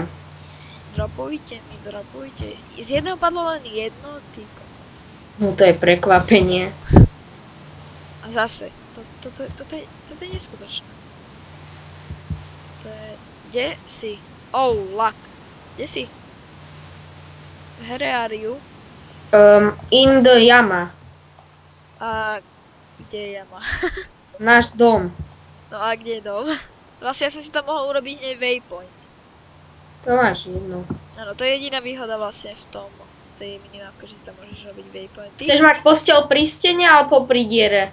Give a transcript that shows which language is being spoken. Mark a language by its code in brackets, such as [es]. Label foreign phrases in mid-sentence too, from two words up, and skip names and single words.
[sk] Dropujte. Z jedného padlo len jedno, ty kokos. No to je prekvapenie. A zase, toto je neskutočné. To je... Kde si? Oh, luck. Kde si? [en] Where are you? In the Yama. [sk] A kde je jama? Náš dom. No a kde je dom? Vlastne ja som si tam mohol urobiť hneď waypoint. To máš jedno. Áno, to je jediná výhoda vlastne v tom, tej minimapke, že si tam môžeš robiť waypoint. Chceš mať posteľ pri stene alebo pri diere?